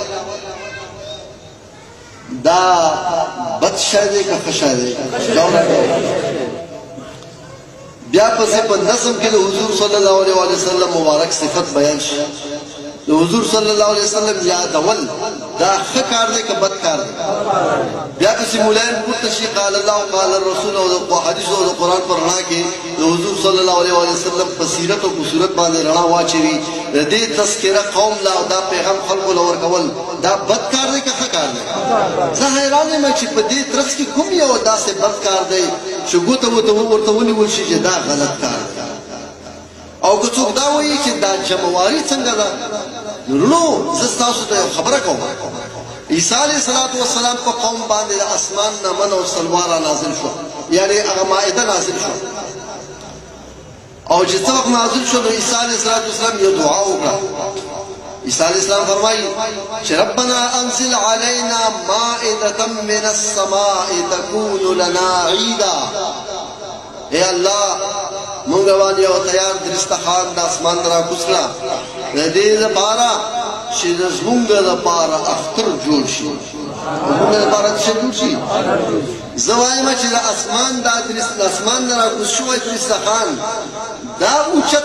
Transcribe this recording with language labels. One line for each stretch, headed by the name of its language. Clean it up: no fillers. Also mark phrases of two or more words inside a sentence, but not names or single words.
Pashto: دا بد شی دی که ښه شی دی بیا پسې په نظم کې د حضور
Arabic: صلی الله علیه وسلم
Pashto: مبارک صفت بیان شي د حضور
Arabic: صلی الله علیه وسلم
Pashto: یادول دا ښه کار دی که بد کار دی بیا پسې مولایان پورته شي
Arabic: قال الله قال الرسول
Pashto: او د حدیثو او د قرآن په رڼا کې د حضور
Arabic: صلی الله علیه وسلم
Pashto: په سیرت او په صورت باندې رڼا واچوي د دې تذکره قوم لا او دا پیغام خلکو له ورکول دا بد کار دی که ښه کار دی زه حیران یم چې په دې ترڅ کې کوم یو داسې بد کار دی چې ګوته ورته ونیول شي چې دا غلط کار دی او که څوک دا وایي چې دا جمعواري څنګه ده نو زه ستاسو ته یو خبره کوم عیسی
Arabic: علیه السلام
Pashto: په قوم باندې د اسمان نه من او سلوا را نازل شو یعنی هغه مائده نازل شو او چې څه وخت نازل شو نو عیسی
Arabic: علیه السلام
Pashto: یو دعا وکړه عیسی
Arabic: علیه السلام
Pashto: فرمایي چې
Arabic: ربنا انزل علینا مائده من السماء تكون لنا عیدا
Pashto: اے الله مونږ باندې یو تیار درستخان د اسمان را کوڅکړه د دې لپاره چې زمونږ لپاره اختر جوړ شي زمونږ لپاره څه جوړ شي زه وایم چې د اسمان را کوڅ شوی درستخان دا اوچت